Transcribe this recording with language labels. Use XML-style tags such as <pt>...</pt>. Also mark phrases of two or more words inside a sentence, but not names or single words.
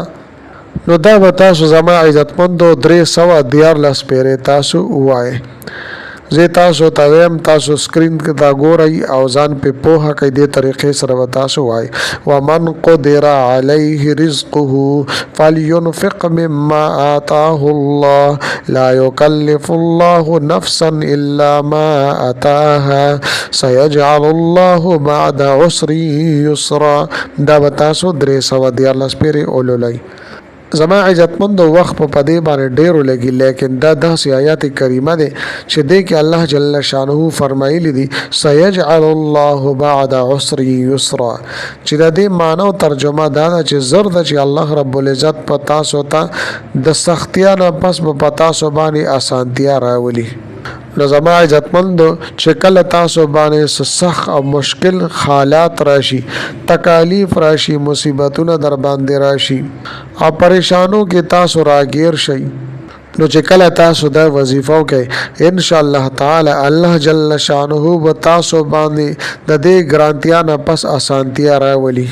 <ps>نو دا به تاسو زما عزتمندو 314 پیره تاسو وایي. زه تاسو ته ویم تاسو سکرین دا ګورئ او ځان په پوهه کې دې طریقې سره تاسو وایي.</ps> <ar>ومن قدر علیه رزقه فلينفق مما آتاه الله لا يكلف الله نفسا الا ما آتاها سيجعل الله بعد عسر يسرا.</ar> <ps>دا تاسو 314 پیره اولولئ. زما عزتمند وخت په پدې باندې ډیرو لګي، لیکن دا داسې آیات کریمه ده چې دې کې</ps> <ar>الله جل شانه</ar> <ps>فرمایلی دي</ps> <ar>سيجعل الله بعد عسر يسرا،</ar> <ps>چې د دې معنی او ترجمه دا ده چې زرد چې</ps> <ar>الله رب العزت</ar> <ps>په تاسو ته د سختیا نه پس په تاسو باندې اسانتیا راولي. نو زما عزتمندو چې کله تاسو باندې سخت او مشکل حالات راشي، تکالیف راشي، مصیبتونه در باندې راشي او پریشانو کې تاسو راګیر شئ، نو چې کله تاسو دا وظیفه وکړئ</ps> <ar>ان شاء الله تعالی الله جل شانه</ar> <ps>به تاسو باندې د دې ګرانتیا نه پس اسانتیا راولي.</ps>